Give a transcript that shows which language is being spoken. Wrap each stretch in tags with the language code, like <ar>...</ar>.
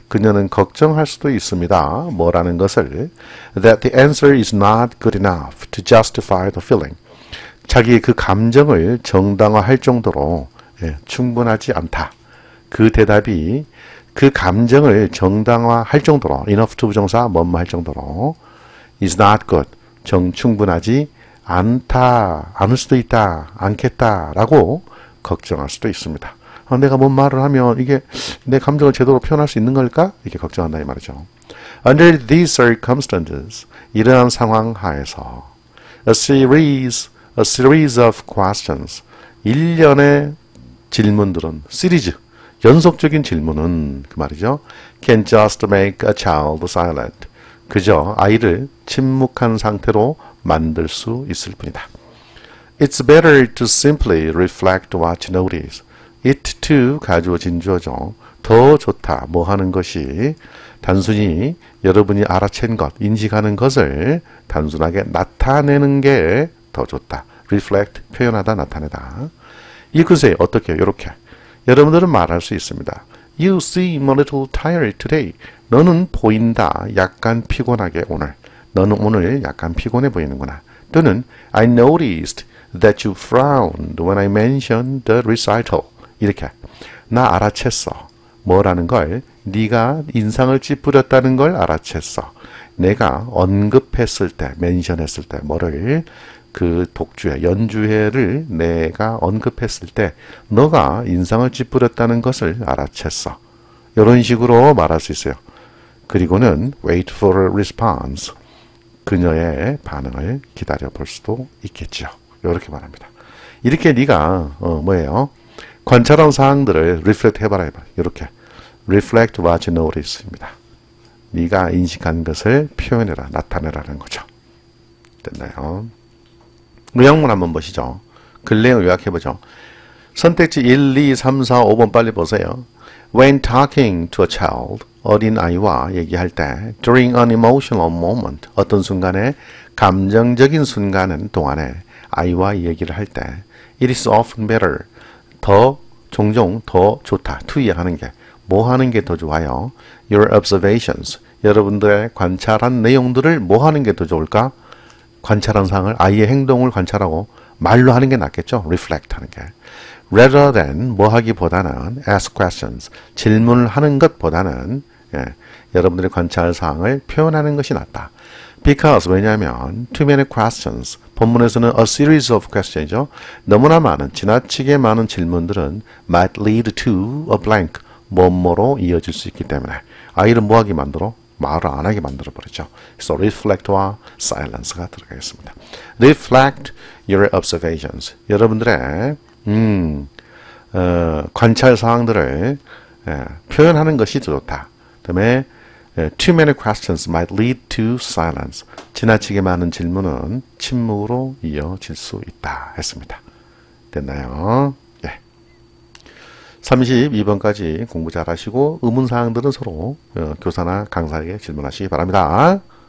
<ko>그녀는 걱정할 수도 있습니다. 뭐라는 것을</ko> <en>that the answer is not good enough to justify the feeling.</en> <ko>자기의 그 감정을 정당화할 정도로 충분하지 않다. 그 대답이 그 감정을 정당화할 정도로 enough to 부정사 뭐뭐 할 정도로</ko> <en>is not good.</en> <ko>충분하지 않다. 않을 수도 있다. 않겠다라고 걱정할 수도 있습니다. 내가 뭔 말을 하면 이게 내 감정을 제대로 표현할 수 있는 걸까? 이렇게 걱정한다 이 말이죠.</ko> <en>Under these circumstances,</en> <ko>이러한 상황 하에서</ko> <en>a series of questions,</en> <ko>일련의 질문들은 시리즈, 연속적인 질문은 그 말이죠.</ko> <en>can just make a child silent.</en> <ko>그저 아이를 침묵한 상태로 만들 수 있을 뿐이다.</ko> <en>It's better to simply reflect what you notice.</en> <ko>It to 가주어 진주어죠. 더 좋다. 뭐 하는 것이 단순히 여러분이 알아챈 것, 인식하는 것을 단순하게 나타내는 게 더 좋다. reflect, 표현하다, 나타내다. 읽으세요. 어떻게? 이렇게. 여러분들은 말할 수 있습니다.</ko> <en>You seem a little tired today.</en> <ko>너는 보인다. 약간 피곤하게 오늘. 너는 오늘 약간 피곤해 보이는구나. 또는</ko> <en>I noticed that you frowned when I mentioned the recital.</en> <ko>이렇게. 나 알아챘어. 뭐라는 걸? 네가 인상을 찌푸렸다는 걸 알아챘어. 내가 언급했을 때, 멘션했을 때, 뭐를? 그 독주회, 연주회를 내가 언급했을 때 너가 인상을 찌푸렸다는 것을 알아챘어. 이런 식으로 말할 수 있어요. 그리고는</ko> <en>wait for a response.</en> <ko>그녀의 반응을 기다려 볼 수도 있겠죠. 이렇게 말합니다. 이렇게 네가 뭐예요? 관찰한 사항들을 reflect 해봐라. 이렇게</ko> <en>reflect what you notice</en> <ko>입니다. 네가 인식한 것을 표현해라, 나타내라는 거죠. 됐나요? 요약문 한번 보시죠. 글 내용 요약해보죠. 선택지 1, 2, 3, 4, 5번 빨리 보세요.</ko> <en>When talking to a child,</en> <ko>어린 아이와 얘기할 때</ko> <en>during an emotional moment,</en> <ko>어떤 순간에 감정적인 순간은 동안에 아이와 얘기를 할 때</ko> <en>it is often better,</en> <ko>종종 더 좋다. to 하는 게, 뭐 하는 게 더 좋아요?</ko> <en>Your observations,</en> <ko>여러분들의 관찰한 내용들을 뭐 하는 게 더 좋을까? 관찰한 사항을, 아이의 행동을 관찰하고 말로 하는 게 낫겠죠. reflect 하는 게. rather than 뭐 하기보다는</ko> <en>ask questions,</en> <ko>질문을 하는 것보다는 여러분들의 관찰 사항을 표현하는 것이 낫다. because 왜냐하면 too many questions, 본문에서는 a series of questions이죠. 너무나 많은, 지나치게 많은 질문들은</ko> <en>might lead to a blank,</en> <ko>뭐뭐로 이어질 수 있기 때문에 아이를 뭐 하게 만들어? 말을 안 하게 만들어 버리죠. 그래서 reflect와 silence가 들어가겠습니다.</ko> <en>reflect your observations.</en> <ko>여러분들의 관찰 사항들을 표현하는 것이 좋다. 그다음에</ko> <en>too many questions might lead to silence.</en> <ko>지나치게 많은 질문은 침묵으로 이어질 수 있다 했습니다. 됐나요? 32번까지 공부 잘 하시고 의문사항들은 서로 교사나 강사에게 질문하시기 바랍니다.</ko>